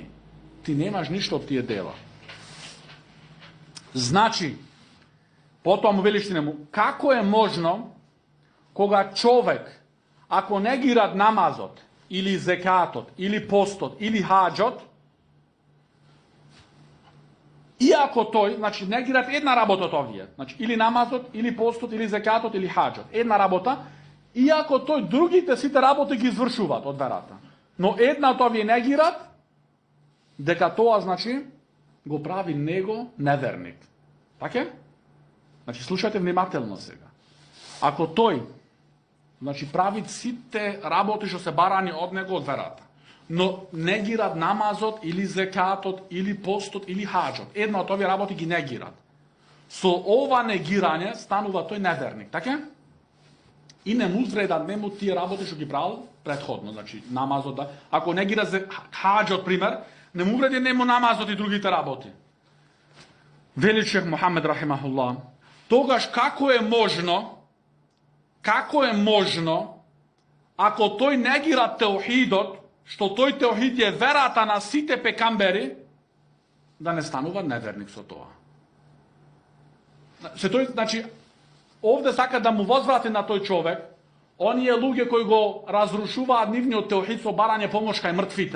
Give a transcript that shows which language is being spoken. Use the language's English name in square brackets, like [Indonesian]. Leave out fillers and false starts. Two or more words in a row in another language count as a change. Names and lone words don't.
[Macedonian] Ти немаш ништа од тије дела. Значи, потом велиш ти њему, како је можно кога човек, ако негират намазот, или зекатот, или постот, или хаѓот, иако то, значи негират една работа од овдје, значи или намазот, или постот, или зекатот, или хаѓот, една работа, иако то други те сите работе ги извршуват од верата. Но една од овдје негират, дека то значи го прави него неверник. Тако је? Значи слушајте vнимателно сега. Ако тој, значи прави сите работе што се барани од него од верата, но негират намазот, или зекатот, или постот, или хаѓот. Една од ових работи ги негират. Со ова негирање станува тој неверник. Тако је? И не му вреда, не му ти работе што ги правил претходно, значи намазот да. Ако негира хаѓот, пример, не му вреди, не му намазот и други те работи. Вели шејх Мухамед рахимахуллах, тогаш како је можно ако тој негира теохидот, што тој теохид е верата на сите пекамбери, да не станува неверник со тоа. Се тој, значи, овде сака да му возврати на тој човек, оние луѓе кои го разрушуваат нивниот теохид со барање помош кај мртвите.